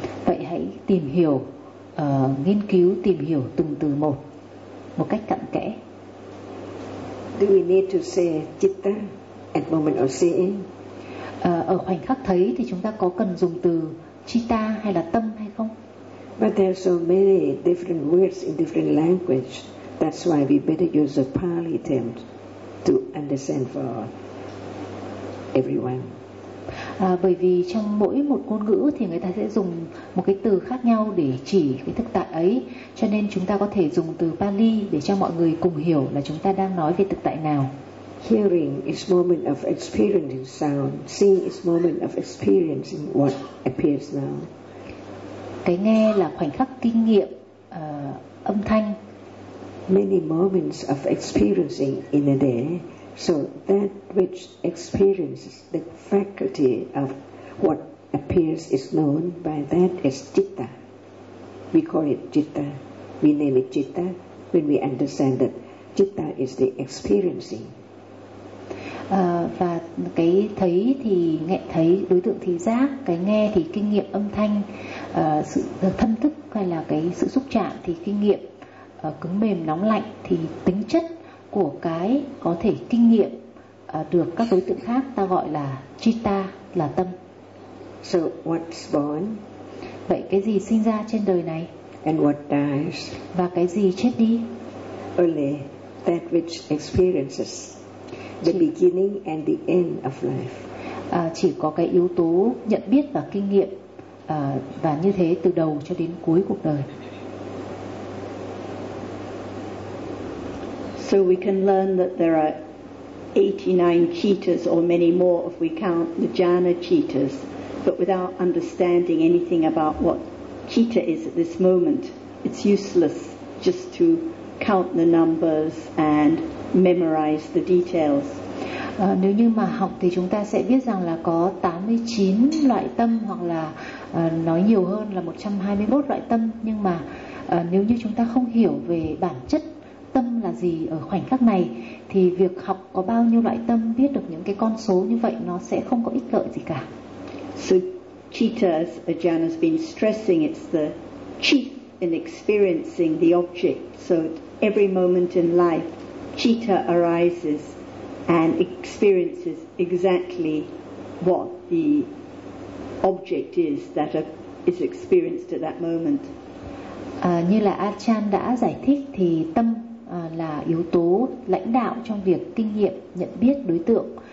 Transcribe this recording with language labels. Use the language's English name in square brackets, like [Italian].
[Vietnamese] Vậy hãy tìm hiểu, nghiên cứu, tìm hiểu từng từ một, một cách cặn kẽ. [English] Do we need to say citta at moment of seeing? [Vietnamese] Ở khoảnh khắc thấy thì chúng ta có cần dùng từ citta hay là tâm hay không? [English] But there are so many different words in different language. That's why we better use the Pali term to understand for everyone. [Vietnamese] Bởi vì trong mỗi một ngôn ngữ thì người ta sẽ dùng một cái từ khác nhau để chỉ cái thực tại ấy. Cho nên chúng ta có thể dùng từ Pali để cho mọi người cùng hiểu là chúng ta đang nói về thực tại nào. [English] Hearing is moment of experiencing sound. Seeing is moment of experiencing what appears now. [Vietnamese] Cái nghe là khoảnh khắc kinh nghiệm âm thanh. [English] Many moments of experiencing in a day. So that which experiences the faculty of what appears is known by that as citta. We call it citta. We name it citta when we understand that citta is the experiencing. [Vietnamese] Và cái thấy thì nghe thấy, đối tượng thì giác, cái nghe thì kinh nghiệm âm thanh, sự thân thức hay là cái sự xúc chạm thì kinh nghiệm cứng mềm nóng lạnh, thì tính chất của cái có thể kinh nghiệm được các đối tượng khác ta gọi là citta, là tâm. [English] So what's born? [Vietnamese] Vậy cái gì sinh ra trên đời này? [English] And what dies? [Vietnamese] Và cái gì chết đi? [English] Only that which experiences the beginning and the end of life. [Vietnamese] Chỉ có cái yếu tố nhận biết và kinh nghiệm và như thế từ đầu cho đến cuối cuộc đời. [English] So we can learn that there are 89 cheetahs or many more if we count the jhana cheetahs, but without understanding anything about what cheetah is at this moment, it's useless just to count the numbers and memorize the details. [Vietnamese] Nếu như mà học thì chúng ta sẽ biết rằng là có 89 loại tâm hoặc là nói nhiều hơn là 121 loại tâm, nhưng mà nếu như chúng ta không hiểu về bản chất tâm là gì ở khoảnh khắc này, thì việc học có bao nhiêu loại tâm, biết được những cái con số như vậy, nó sẽ không có ích lợi gì cả. [English] So citta, as Ajahn has been stressing, it's the chief in experiencing the object. So every moment in life, citta arises and experiences exactly what the object is that is experienced at that moment. [Vietnamese] Như là Ajahn đã giải thích thì tâm là yếu tố lãnh đạo trong việc kinh nghiệm nhận biết đối tượng.